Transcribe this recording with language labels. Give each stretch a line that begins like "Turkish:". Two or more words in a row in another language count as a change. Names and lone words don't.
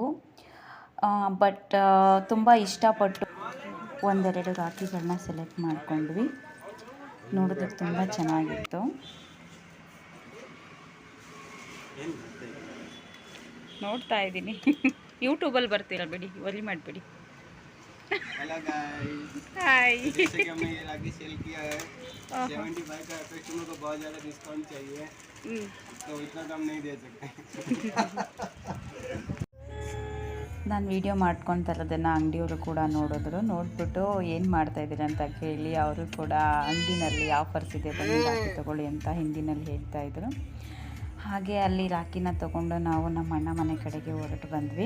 Kannada: ಬಟ್ ತುಂಬ ಇಷ್ಟಪಟ್ಟು ಒಂದೆರಡು ರಾಖಿಗಳನ್ನ ಸೆಲೆಕ್ಟ್ ಮಾಡ್ಕೊಂಡ್ವಿ. ನೋಡೋದಕ್ಕೆ ತುಂಬ ಚೆನ್ನಾಗಿತ್ತು. ನೋಡ್ತಾ ಇದ್ದೀನಿ. ಯೂಟ್ಯೂಬಲ್ಲಿ ಬರ್ತೀರಾ ಬಿಡಿ, ವರಿ ಮಾಡಬೇಡಿ.
English: hello guys,
Hindi: हाय। जैसे कि हमने ये राखी सेल किया है 75 का कस्टमर को बहुत ज़्यादा डिस्काउंट चाहिए, तो इतना कम नहीं दे सकते.
Kannada: ನಾನು ವೀಡಿಯೋ ಮಾಡ್ಕೊತಾರದನ್ನು ಅಂಗಡಿಯವರು ಕೂಡ ನೋಡಿದ್ರು. ನೋಡಿಬಿಟ್ಟು ಏನು ಮಾಡ್ತಾಯಿದ್ದೀರ ಅಂತ ಕೇಳಿ ಅವರು ಕೂಡ ಅಂಗಡಿನಲ್ಲಿ ಆಫರ್ಸ್ ಇದೆ ಬನ್ನಿ ರಾಖಿ ತೊಗೊಳ್ಳಿ ಅಂತ ಹಿಂದಿನಲ್ಲಿ ಹೇಳ್ತಾಯಿದ್ರು. ಹಾಗೆ ಅಲ್ಲಿ ರಾಖಿನ ತೊಗೊಂಡು ನಾವು ನಮ್ಮ ಅಣ್ಣ ಮನೆ ಕಡೆಗೆ ಹೊರಟು ಬಂದ್ವಿ.